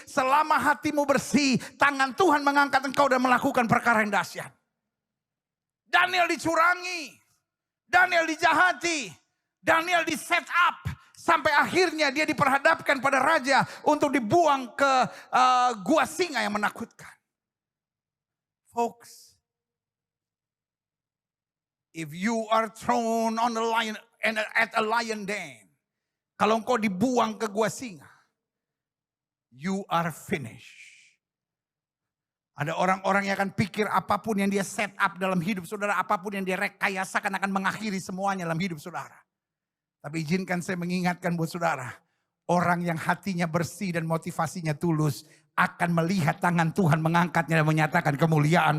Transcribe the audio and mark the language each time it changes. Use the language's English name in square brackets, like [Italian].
[Indonesian] Selama hatimu bersih, tangan Tuhan mengangkat engkau dan melakukan perkara yang dahsyat. Daniel dicurangi. Daniel dijahati. Daniel di set up. Sampai akhirnya dia diperhadapkan pada raja untuk dibuang ke gua singa yang menakutkan. [English] Folks, if you are thrown on the lion and at a lion den, [Indonesian] kalau engkau dibuang ke gua singa, [English] you are finished. [Indonesian] Ada orang-orang yang akan pikir apapun yang dia set up dalam hidup saudara, apapun yang dia rekayasakan akan mengakhiri semuanya dalam hidup saudara. Tapi izinkan saya mengingatkan buat saudara, orang yang hatinya bersih dan motivasinya tulus akan melihat tangan Tuhan mengangkatnya dan menyatakan kemuliaan.